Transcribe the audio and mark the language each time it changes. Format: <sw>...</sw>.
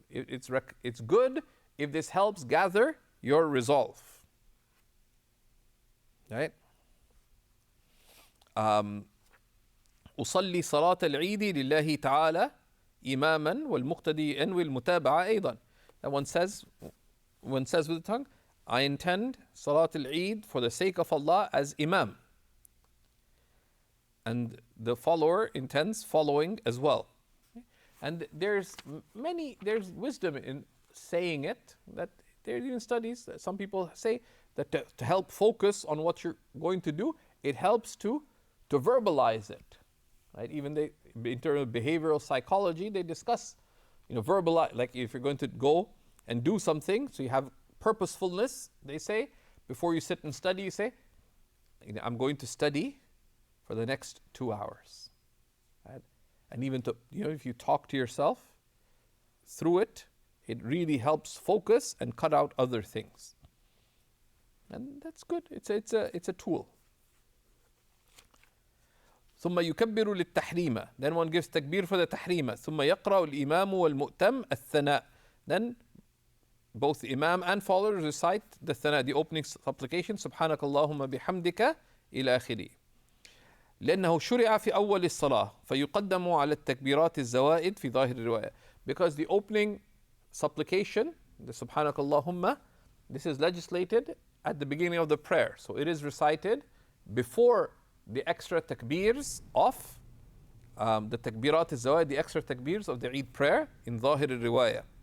<en>It's good if this helps gather your resolve, right?</en> <ar>أصلي صلاة العيد لله تعالى إماما والمقتدي ينوي المتابعة أيضا.</ar> <en>And one says with the tongue, I intend Salat al-Eid for the sake of Allah as Imam. And the follower intends following as well. And there's wisdom in saying it, that there's even studies that some people say that to help focus on what you're going to do, it helps to verbalize it. Right? Even in terms of behavioral psychology, they discuss, verbalize, like if you're going to go and do something, so you have purposefulness, they say, before you sit and study, you say, I'm going to study for the next 2 hours. Right? And even to, if you talk to yourself through it, it really helps focus and cut out other things. And that's good. It's a tool.</en> <ar>ثم يكبر للتحريمة.</ar> <en>Then one gives takbir for the tahrima.</en> <ar>ثم يقرأ الإمام والمؤتم الثناء.</ar> <en>Then both the imam and followers recite the thana, the opening supplication,</en> <ar>سبحانك اللهم بحمدك إلى آخره. لأنه شرع في أول الصلاة فيقدم على التكبيرات الزوائد في ظاهر الرواية.</ar> <en>Because the opening supplication, the</en> <ar>سبحانك اللهم,</ar> <en>this is legislated at the beginning of the prayer. So it is recited before the extra takbirs of the takbirat al-zawaid, the extra takbirs of the Eid prayer in</en> <ar>ظاهر الرواية.</ar>